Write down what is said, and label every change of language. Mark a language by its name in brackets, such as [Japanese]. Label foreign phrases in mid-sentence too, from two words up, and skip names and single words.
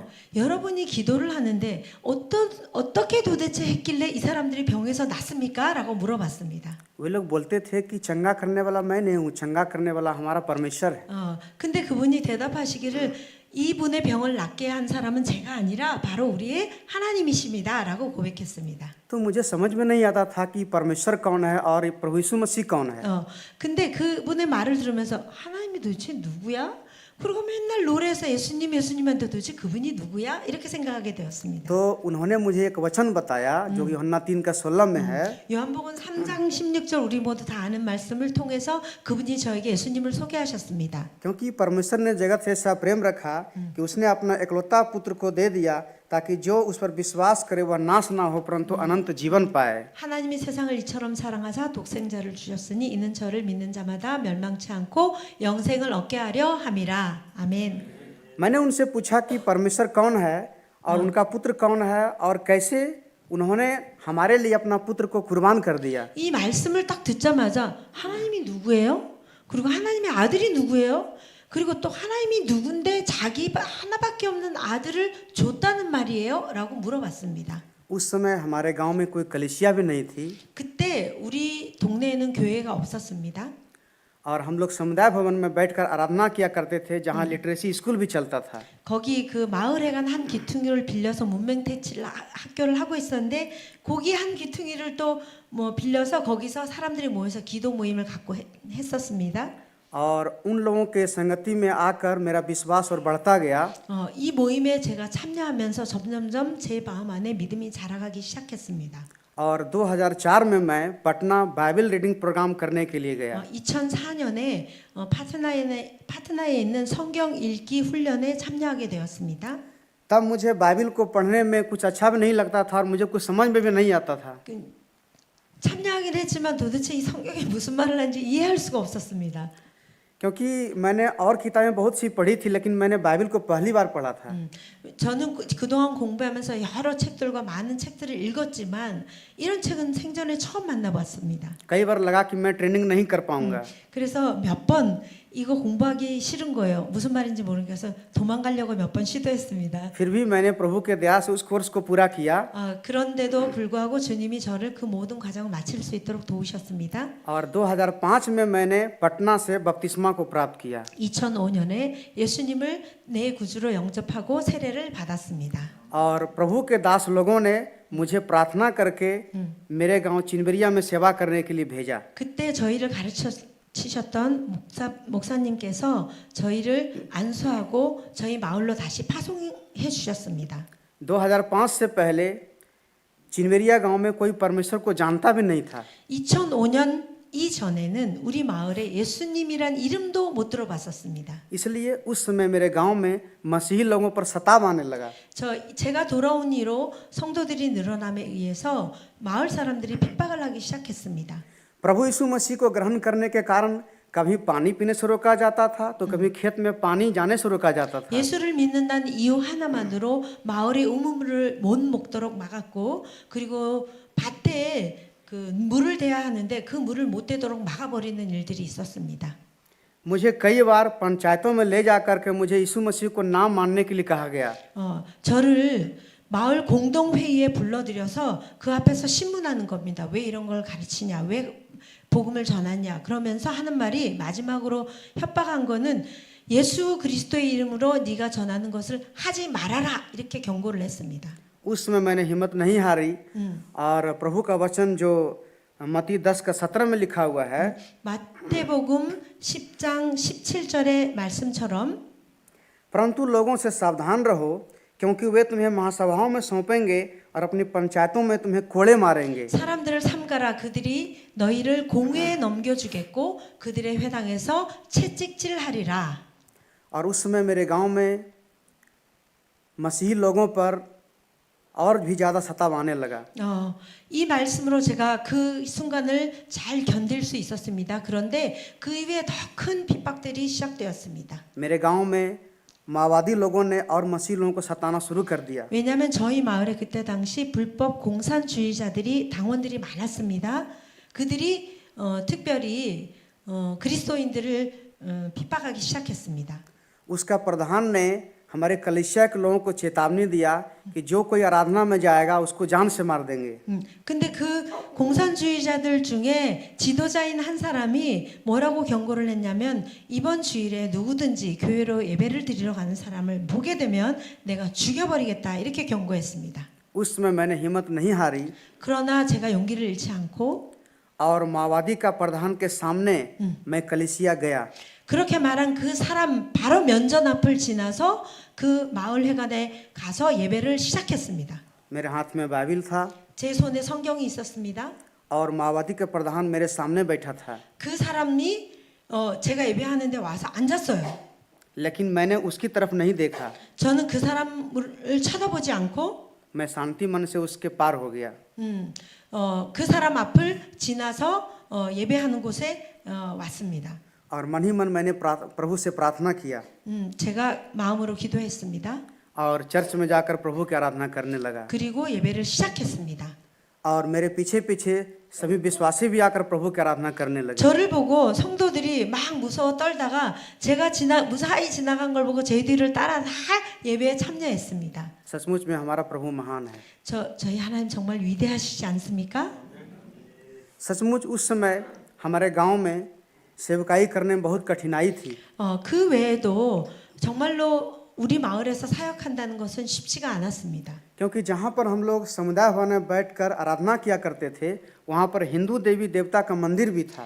[Korean] 여러분이 기도를 하는데 어떻게 도대체 했길래 이 사람들이 병에서 낫습니까? 라고 물어봤습니다. [Hindi] वे लोग बोलते थे कि चंगा करने वाला मैं नहीं हूँ, चंगा करने वाला हमारा परमेश्वर है। [Korean] 근데 그분이 대답하시기를 이분의 병을 낫게 한 사람은 제가 아니라 바로 우리의 하나님이십니다. 라고 고백했습니다. [Hindi] तो मुझे समझ में नहीं आता था कि परमेश्वर कौन है और ये प्रभु यीशु मसीह कौन है। [Korean] 근데 그분의 말을 들으면서 하나님이 도대체 누구야? 그리고 맨날 노래에서 예수님 예수님한테 도대체 그분이 누구야? 이렇게 생각하게 되었습니다. [Hindi] तो उन्होंने मुझे एक वचन बताया जो यूहन्ना 3:16 में है। [Korean] 요한복음 3장 16절 우리 모두 다 아는 말씀을 통해서 그분이 저에게 예수님을 소개하셨습니다. [Hindi] क्योंकि परमेश्वर ने जगत से ऐसा प्रेम रखा कि उसने अपना एकलौता पुत्र को दे दिया ताकि जो उस पर विश्वास करे वह नाश ना हो परंतु अनंत जीवन पाए। [Korean] 하나님이 세상을 이처럼 사랑하사 독생자를 주셨으니 이는 저를 믿는 자마다 멸망치 않고 영생을 얻게 하려 함이라. 아멘. [Hindi] मैंने उनसे पूछा कि परमेश्वर कौन है और उनका पुत्र कौन है और कैसे उन्होंने हमारे लिए अपना पुत्र को कुर्बान कर दिया। [Korean] 이 말씀을 딱 듣자마자 하나님이 누구예요? 그리고 하나님의 아들이 누구예요? 그리고 또 하나님이 누군데 자기 하나밖에 없는 아들을 줬다는 말이에요? 라고 물어봤습니다. [Hindi] उस समय हमारे गांव में कोई कलीसिया भी नहीं थी [Korean] 그때 우리 동네에는 교회가 없었습니다. [Hindi] और हम लोग समुदाय भवन में बैठकर आराधना किया करते थे जहां [English] literacy school [Hindi] भी चलता था। [Korean] 거기 그 마을에 간 한 기퉁이를 빌려서 문맹태칠 학교를 하고 있었는데 거기 한 기퉁이를 또 뭐 빌려서 거기서 사람들이 모여서 기도 모임을 갖고 했었습니다. [Hindi] और उन लोगों के संगति में आकर मेरा विश्वास और बढ़ता गया। [Korean] 이 모임에 제가 참여하면서 점점점 제 마음 안에 믿음이 자라가기 시작했습니다. [Hindi] और 2004 में मैं पटना [English] Bible reading program [Hindi] करने के लिए गया। [Korean] 2004년에 파트나에 있는 성경 읽기 훈련에 참여하게 되었습니다. [Hindi] तब मुझे बाइबल को पढ़ने में कुछ अच्छा भी नहीं लगता था और मुझे कुछ समझ में भी नहीं आता था। [Korean] 참여하긴 했지만 도대체 이 성경이 무슨 말을 하는지 이해할 수가 없었습니다. [Hindi] क्योंकि मैंने और किताबें बहुत सी पढ़ी थी लेकिन मैंने बाइबल को पहली बार पढ़ा था। [Korean] 저는 그동안 공부하면서 여러 책들과 많은 책들을 읽었지만 이런 책은 생전에 처음 만나봤습니다. [Hindi] कई बार लगा कि मैं ट्रेनिंग नहीं कर पाऊंगा। [Korean] 그래서 몇 번 이거 공부하기 싫은 거예요. 무슨 말인지 모르겠어서 도망가려고 몇 번 시도했습니다. [Hindi] फिर भी मैंने प्रभु के दया से उस कोर्स को पूरा किया। [Korean] 그런데도 불구하고 주님이 저를 그 모든 과정을 마칠 수 있도록 도우셨습니다. [Hindi] और 2005 में मैंने पटना से बपतिस्मा को प्राप्त किया। [Korean] 2005년에 예수님을 내 구주로 영접하고 세례를 받았습니다. [Hindi] और प्रभु के दास लोगों ने मुझे प्रार्थना करके मेरे गांव चिनबरिया में सेवा करने के लिए भेजा। [Korean] 그때 저희를 가르치셨던 목사님께서 저희를 안수하고 저희 마을로 다시 파송해 주셨습니다. [Hindi] 2005 से पहले चिनबरिया गांव में कोई परमेश्वर को जानता भी नहीं था। [Korean] 2005년 이전에는 우리 마을에 예수님이란 이름도 못 들어봤었습니다. [Hindi] इसलिए उस समय मेरे गांव में मसीही लोगों पर सताव आने लगा। [Korean] 제가 돌아온 이로 성도들이 늘어남에 의해서 마을 사람들이 핍박을 하기 시작했습니다. [Hindi] प्रभु यीशु मसीह को ग्रहण करने के कारण कभी पानी पीने से रोका जाता था तो कभी खेत में पानी जाने से रोका जाता था। [Korean] 예수를 믿는다는 이유 하나만으로 마을의 우물을 못 먹도록 막았고 그리고 밭에 그 물을 대야 하는데 그 물을 못 대도록 막아버리는 일들이 있었습니다. [Hindi] मुझे कई बार पंचायतों में ले जाकर के मुझे यीशु मसीह को नाम मानने के लिए कहा गया। [Korean] 저를 마을 공동회의에 불러들여서 그 앞에서 신문하는 겁니다. 왜 이런 걸 가르치냐, 왜 복음을 전하냐 그러면서 하는 말이 마지막으로 협박한 거는 예수 그리스도의 이름으로 네가 전하는 것을 하지 말아라 이렇게 경고를 했습니다. [Hindi] उस समय मैंने हिम्मत नहीं हारी और प्रभु का वचन जो मत्ती 10:17 में लिखा हुआ है। [Korean] 마태복음 10장 17절의 말씀처럼 [Hindi] परंतु लोगों से सावधान रहो क्योंकि वे तुम्हें महासभाओं में सौंपेंगे और अपनी पंचायतों में तुम्हें कोड़े मारेंगे। [Korean] 사람들을 삼가라 그들이 너희를 공회에 넘겨주겠고 그들의 회당에서 채찍질하리라. [Hindi] और उस समय मेरे गांव में मसीही लोगों पर और भी ज़्यादा सताव आने लगा। [Korean] 이 말씀으로 제가 그 순간을 잘 견딜 수 있었습니다. 그런데 그 이후에 더 큰 핍박들이 시작되었습니다. [Hindi] मेरे गांव में माओवादी लोगों ने और मसीही लोगों को सताना शुरू कर दिया। [Korean] 왜냐하면 저희 마을에 그때 당시 불법 공산주의자들이 당원들이 많았습니다. 그들이 특별히 그리스도인들을 핍박하기 시작했습니다. [Hindi] उसका प्रधान ने हमारे कलीसिया के लोगों को चेतावनी दिया कि जो कोई आराधना में जाएगा उसको जान से मार देंगे। [Korean] 근데 그 공산주의자들 중에 지도자인 한 사람이 뭐라고 경고를 했냐면 이번 주일에 누구든지 교회로 예배를 드리러 가는 사람을 보게 되면 내가 죽여버리겠다 이렇게 경고했습니다. [Hindi] उस समय मैंने हिम्मत नहीं हारी [Korean] 그러나 제가 용기를 잃지 않고 [Hindi] और माओवादी का प्रधान के सामने मैं कलीसिया गया। [Korean] 그렇게 말한 그 사람 바로 면전 앞을 지나서 그 마을 회관에 가서 예배를 시작했습니다. [Hindi] मेरे हाथ में बाइबिल था [Korean] 제 손에 성경이 있었습니다. [Hindi] और माओवादी के प्रधान मेरे सामने बैठा था, [Korean] 그 사람이 제가 예배하는데 와서 앉았어요. [Hindi] लेकिन मैंने उसकी तरफ नहीं देखा। [Korean] 저는 그 사람을 쳐다보지 않고 [Hindi] मैं शांति मन से उसके पार हो गया। [Korean] 그 사람 앞을 지나서 예배하는 곳에 왔습니다. [Hindi] और मन ही मन मैंने प्रभु से प्रार्थना किया [Korean] 제가 마음으로 기도했습니다. [Hindi] और चर्च में जाकर प्रभु की आराधना करने लगा। [Korean] 그리고 예배를 시작했습니다. [Hindi] और मेरे पीछे पीछे सभी विश्वासी भी आकर प्रभु की आराधना करने लगे। [Korean] 저를 보고 성도들이 막 무서워 떨다가 제가 무사히 지나간 걸 보고 제 뒤를 따라 다 예배에 참여했습니다. [Hindi] सचमुच में हमारा प्रभु महान है। [Korean] 저희 하나님 정말 위대하시지 않습니까? [Hindi] सचमुच उस समय हमारे गांव में सेवकाई करने में बहुत कठिनाई थी। [Korean] 그 외에도 정말로 우리 마을에서 사역한다는 것은 쉽지가 않았습니다. [Hindi] क्योंकि जहाँ पर हम लोग समुदाय भवन में बैठकर आराधना किया करते थे वहाँ पर हिंदू देवी देवता का मंदिर भी था।